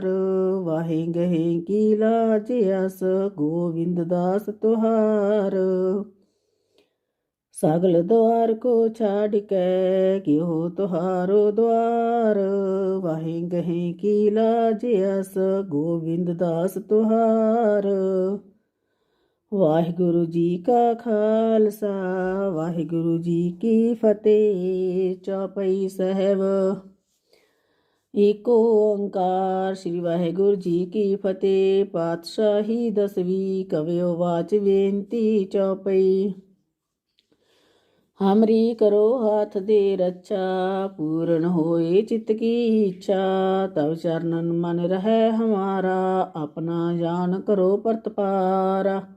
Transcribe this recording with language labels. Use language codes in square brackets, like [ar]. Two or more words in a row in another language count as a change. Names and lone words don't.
[bra] वाहे गहे की लाज अस, गोविंद दास तुहार। सगल द्वार को छाड़ कै, क्यों तुहारो द्वार। वाहे गहे की लाज अस, गोविंद दास तुहार। [hi] वाहिगुरु जी का खालसा, वाहिगुरु जी की फतेह। चौपई साहिब। एको ओंकार श्री वाहिगुरु जी की फतेह। पातशाही 10वीं कवियो वाच बेनती चौपई। [bra] हमरी करो हाथ दे रक्षा, पूर्ण होए चित्त की इच्छा। तब चरणन मन रहे हमारा, अपना जान करो प्रतपारा।